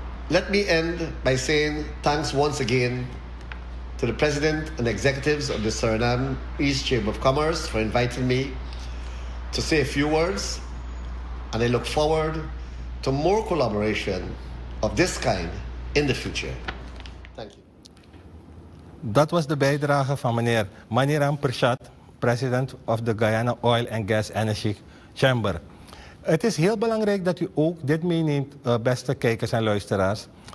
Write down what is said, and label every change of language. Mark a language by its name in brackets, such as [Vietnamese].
[English] Let me end by saying thanks once again to the President and executives of the Suriname East Chamber of Commerce for inviting me to say a few words, and I look forward to more collaboration of this kind in the future. Thank you. [Dutch] Dat was de bijdrage van meneer Maniram Prasad, [English] president of the Guyana Oil and Gas Energy Chamber. [Dutch] Het is heel belangrijk dat u ook dit meeneemt, beste kijkers en luisteraars.